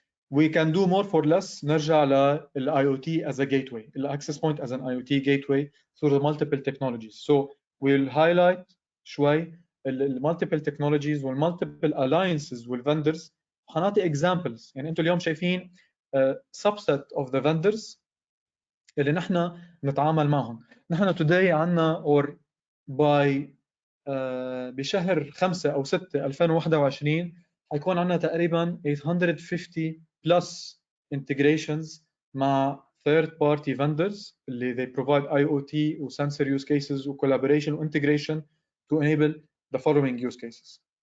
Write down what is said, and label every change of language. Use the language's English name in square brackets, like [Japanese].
[English] we can do more for less. [Arabic] نرجع لل [English] IoT as a gateway, the access point as an IoT gateway through the multiple technologies. So we'll highlight [Arabic] شوي [English] multiple technologies والmultiple alliances والvendors. [Arabic] هنعطي [English] examples. [Arabic] يعني انتم اليوم شايفين [English] subset of the vendors [Arabic] اللي نحن نتعامل معهم. نحن [English] today [Arabic] عندنا [English] or by [Arabic] بشهر 5 أو 6 2021 حيكون عندنا تقريبا [English] 850 plus integrations مع third party vendors [Arabic] اللي [English] they provide IoT و sensor use cases و collaboration و integration to enable the following use cases.